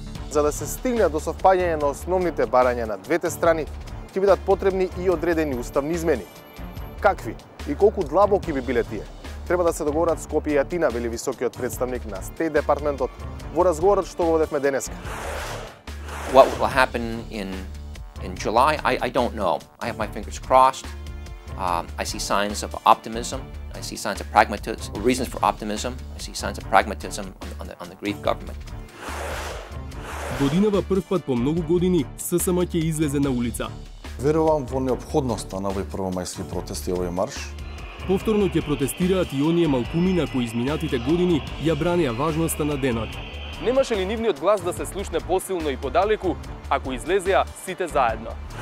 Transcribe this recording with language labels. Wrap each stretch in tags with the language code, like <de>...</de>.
<mk>За да се стигне до совпаѓање на основните барања на двете страни, ќе бидат потребни и одредени уставни измени. Какви и колку длабоки би биле тие? Треба да се договорат Скопје и Атина, вели високиот представник на Стејт департментот во разговорот што го водевме денеска.</mk> <en>What will happen in July, I don't know. I have my fingers crossed. I see signs of optimism. I see signs of pragmatism, reasons for optimism. I see signs of pragmatism on the Greek government.</en> <mk>Годинава прв пат по многу години ССМ ќе излезе на улица. Верувам во неопходноста на овој првомајски протест и овој марш. Повторно ќе протестираат и оние малкумина кои изминатите години ја бранеа важноста на денот. Немаше ли нивниот глас да се слушне посилно и подалеку ако излезеа сите заедно?</mk>